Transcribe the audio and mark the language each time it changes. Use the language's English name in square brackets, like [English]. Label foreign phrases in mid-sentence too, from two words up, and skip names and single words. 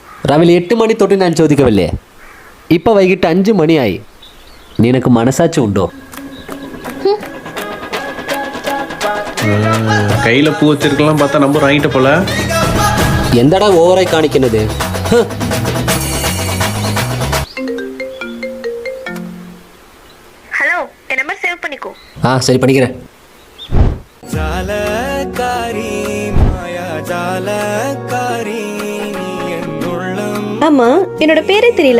[Malayalam] രാവിലെ 8 മണി തൊട്ട് ഞാൻ ചോദിക്കവല്ലേ, ഇപ്പം വൈകിട്ട് 5 മണിയായി. നിനക്ക് മനസാட்சி ഉണ്ടോ? [Tamil] கையில பூ வச்சிருக்கலாம் பார்த்தா நம்பர் வாங்கிட்ட போல. [Malayalam] എന്താടാ ഓവറായി കാണിക്കുന്നത്? [Tamil] ஹலோ, என் [English] number save [Tamil] பண்ணிக்கோ. ஆ சரி பண்ணிக்கிறேன். ஆமா, என்னோட பேரே தெரியல.